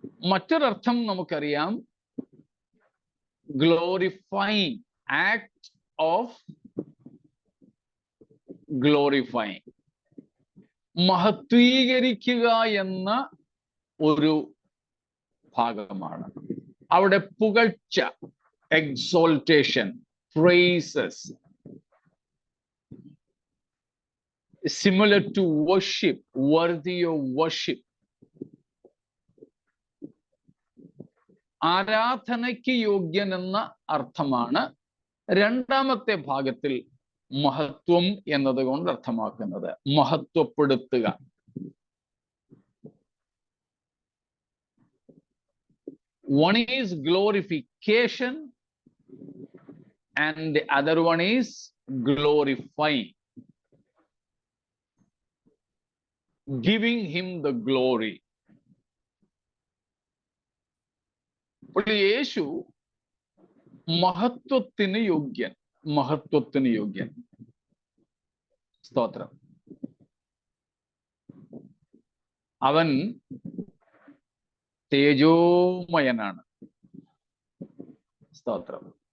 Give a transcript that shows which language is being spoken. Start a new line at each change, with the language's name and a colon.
Malayalam: മറ്റൊരർത്ഥം നമുക്കറിയാം, glorifying,
English: act of glorifying,
Malayalam: മഹത്വീകരിക്കുക എന്ന ഒരു ഭാഗമാണ്. അവിടെ പുകഴ്ച,
English: Exaltation, praises, similar to worship, worthy of worship.
Malayalam: ആരാധനയ്ക്ക് യോഗ്യൻ എന്ന അർത്ഥമാണ് രണ്ടാമത്തെ ഭാഗത്തിൽ മഹത്വം എന്നതുകൊണ്ട് അർത്ഥമാക്കുന്നത്. മഹത്വപ്പെടുത്തുക.
English: One is glorification and the other one is glorifying, giving him the glory.
Malayalam: യേശു മഹത്വത്തിന് യോഗ്യൻ, മഹത്വത്തിന് യോഗ്യൻ. സ്തോത്രം. അവൻ തേജോമയനാണ്. സ്തോത്രം.